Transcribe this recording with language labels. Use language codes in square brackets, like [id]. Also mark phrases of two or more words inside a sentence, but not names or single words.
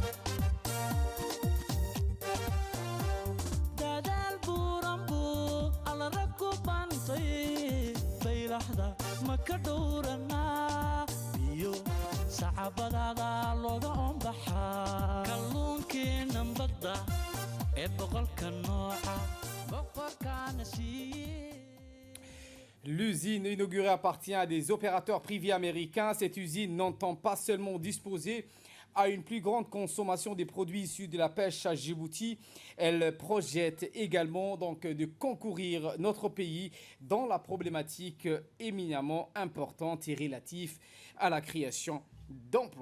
[so] maka dhowranaa biyo sacabadaada looga oombaxaa kalluunkeenan badda ee boqolka nooca boqorkaana siiye. [fr] L'usine inaugurée appartient à des opérateurs privés américains. Cette usine n'entend pas seulement disposer à une plus grande consommation des produits issus de la pêche à Djibouti. Elle projette également donc de concourir notre pays dans la problématique éminemment importante et relative à la création d'emplois.